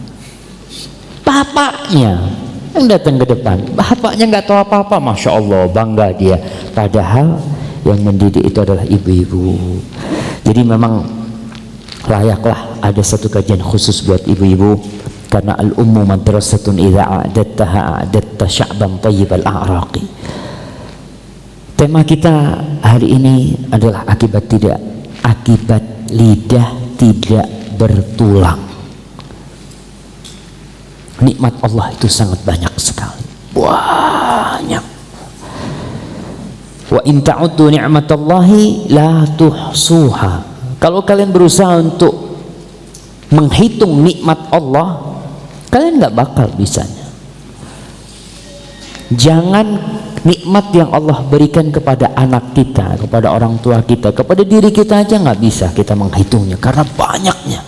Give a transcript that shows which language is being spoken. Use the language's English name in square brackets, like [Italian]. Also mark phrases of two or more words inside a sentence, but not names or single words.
[Indonesian] Bapaknya yang datang ke depan. Bapaknya nggak tahu apa-apa, [Arabic] ما شاء الله, [Indonesian] bangga dia. Padahal yang mendidik itu adalah ibu-ibu. Jadi memang layaklah ada satu kajian khusus buat ibu-ibu, karena [Arabic] الأم مدرسة إذا أعددتها أعددت شعبا طيب الأعراق. [Indonesian] Tema kita hari ini adalah akibat lidah tidak bertulang. Nikmat Allah itu sangat banyak sekali, banyak. [Arabic] وإن تعدوا نعمة الله لا تحصوها. [Indonesian] Kalau kalian berusaha untuk menghitung nikmat Allah, kalian nggak bakal bisanya. Jangan nikmat yang Allah berikan kepada anak kita, kepada orang tua kita, kepada diri kita aja nggak bisa kita menghitungnya karena banyaknya.